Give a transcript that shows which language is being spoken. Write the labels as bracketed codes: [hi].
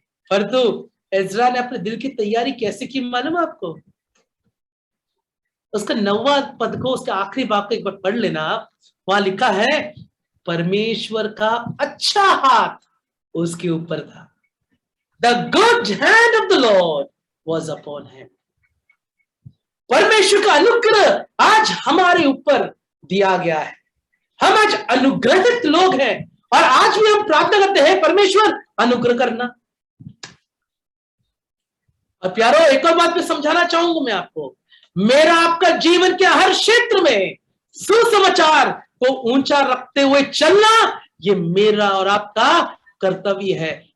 [hi] परंतु एज्रा ने अपने दिल की तैयारी कैसे की मालूम है आपको? उसका 9वां पद को, उसके आखिरी भाग को एक बार पढ़ लेना आप। वहां लिखा है, परमेश्वर का अच्छा हाथ उसके ऊपर था। [en] The good hand of the Lord was upon him. [hi] परमेश्वर का अनुग्रह आज हमारे ऊपर दिया गया है। हम आज अनुग्रहित लोग हैं और आज भी हम प्रार्थना करते हैं, परमेश्वर अनुग्रह करना। और प्यारो, एक और बात मैं समझाना चाहूंगा मैं आपको, मेरा आपका जीवन के हर क्षेत्र में सुसमाचार को ऊंचा रखते हुए चलना, ये मेरा और आपका कर्तव्य है।